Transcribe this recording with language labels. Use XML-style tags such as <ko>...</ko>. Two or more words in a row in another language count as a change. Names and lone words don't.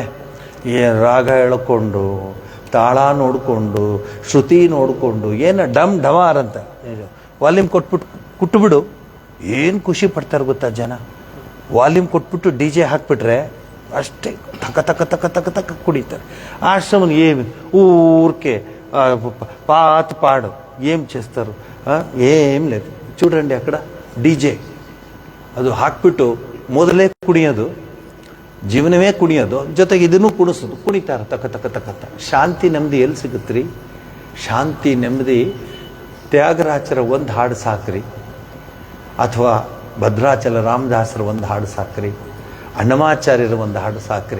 <kn>ರಾಗ ಹೇಳ್ಕೊಂಡು, ತಾಳ ನೋಡಿಕೊಂಡು, ಶ್ರುತಿ ನೋಡಿಕೊಂಡು, ಏನು ಡಮ್ ಡಮಾರ್ ಅಂತ ವಾಲ್ಯೂಮ್ ಕೊಟ್ಬಿಟ್ಟು ಕುಟ್ಬಿಡು, ಏನು ಖುಷಿ ಪಡ್ತಾರೆ ಗೊತ್ತಾ ಜನ. ವಾಲ್ಯೂಮ್ ಕೊಟ್ಬಿಟ್ಟು DJ ಹಾಕ್ಬಿಟ್ರೆ ಅಷ್ಟೇ ತಕ ತಕ ತಕ ತಕ ತಕ ಕುಡಿತಾರೆ.</kn> <te>ఆశ్రమం ఏమి ఊరికే పాత పాడు ఏం చేస్తారు, ఏం లేదు. చూడండి అక్కడ</te> <kn>DJ ಅದು ಹಾಕ್ಬಿಟ್ಟು ಮೊದಲೇ ಕುಣಿಯೋದು, ಜೀವನವೇ ಕುಣಿಯೋದು, ಜೊತೆಗೆ ಇದನ್ನು ಕುಣಿಸೋದು, ಕುಣಿತಾರೆ ತಕ ತಕ ತಕ ತಕ. ಶಾಂತಿ ನೆಮ್ಮದಿ ಎಲ್ಲಿ ಸಿಗುತ್ತ್ರಿ? ಶಾಂತಿ ನೆಮ್ಮದಿ ತ್ಯಾಗರಾಜರ ಒಂದು ಹಾಡು ಸಾಕ್ರಿ, ಅಥವಾ ಭದ್ರಾಚಲ ರಾಮದಾಸರ ಒಂದು ಹಾಡು ಸಾಕ್ರಿ, ಅಣ್ಣಮಾಚಾರ್ಯರ ಒಂದು ಹಾಡು ಸಾಕ್ರಿ.</kn>